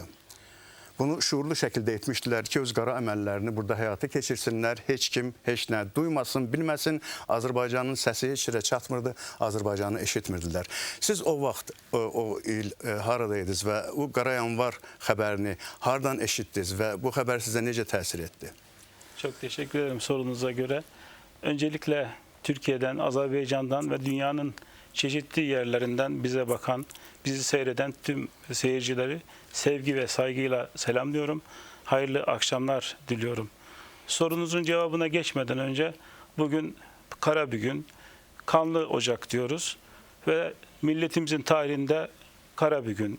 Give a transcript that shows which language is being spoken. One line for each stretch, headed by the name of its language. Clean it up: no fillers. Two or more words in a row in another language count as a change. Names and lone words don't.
Azerbaijani: Bunu şuurlu şəkildə etmişdilər ki, öz qara əməllərini burada həyata keçirsinlər, heç kim, heç nə duymasın, bilməsin. Azərbaycanın səsi heç yerə çatmırdı, Azərbaycanı eşitmirdilər. Siz o vaxt, o il haradaydınız və o qara yanvar xəbərini hardan eşitdiniz və bu xəbər sizə necə təsir etdi?
Turkish: Çok teşekkür ederim sorunuza göre. Öncelikle Türkiye'den, Azerbaycan'dan ve dünyanın çeşitli yerlerinden bize bakan, bizi seyreden tüm seyircileri sevgi ve saygıyla selamlıyorum. Hayırlı akşamlar diliyorum. Sorunuzun cevabına geçmeden önce bugün kara bir gün, kanlı Ocak diyoruz ve milletimizin tarihinde kara bir gün.